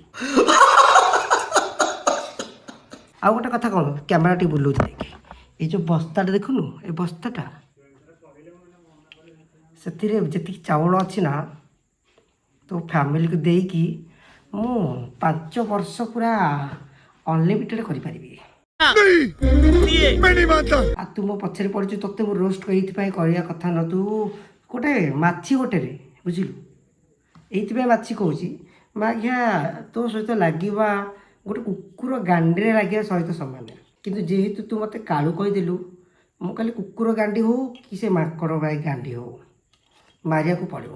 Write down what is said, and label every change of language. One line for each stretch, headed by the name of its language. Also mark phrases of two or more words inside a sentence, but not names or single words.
Odia: ଆଉ ଗୋଟେ କଥା କ'ଣ, କ୍ୟାମେରା ଟିକେ ବୁଲଉଛି ଦେଖେ, ଏଇ ଯେଉଁ ବସ୍ତାଟା ଦେଖୁନୁ, ଏ ବସ୍ତାଟା ସେଥିରେ ଯେତିକି ଚାଉଳ ଅଛି ନା ତୋ ଫ୍ୟାମିଲିକୁ ଦେଇକି ମୁଁ 5 ବର୍ଷ ପୁରା ଅନଲିମିଟେଡ଼ କରିପାରିବି।
Hindi: मैं नहीं मानता।
Odia: ଆଉ ତୁ ମୋ ପଛରେ ପଡ଼ିଛୁ, ତୋତେ ମୁଁ ରୋଷ୍ଟ ଏଇଥିପାଇଁ କରିବା କଥା ନ, ତୁ ଗୋଟେ ମାଛି ଗୋଟେରେ ବୁଝିଲୁ। ଏଇଥିପାଇଁ ମାଛି କହୁଛି ମା ଘିଆ ତୋ ସହିତ ଲାଗିବା ଗୋଟେ କୁକୁର ଗାଣ୍ଡିରେ ଲାଗିବା ସହିତ ସମାନ। କିନ୍ତୁ ଯେହେତୁ ତୁ ମୋତେ କାଳୁ କହିଦେଲୁ, ମୁଁ ଖାଲି କୁକୁର ଗାଣ୍ଡି ହଉ କି ସେ ମାଙ୍କଡ଼ ଭାଇ ଗାଣ୍ଡି ହଉ ମାରିବାକୁ ପଡ଼ିବ।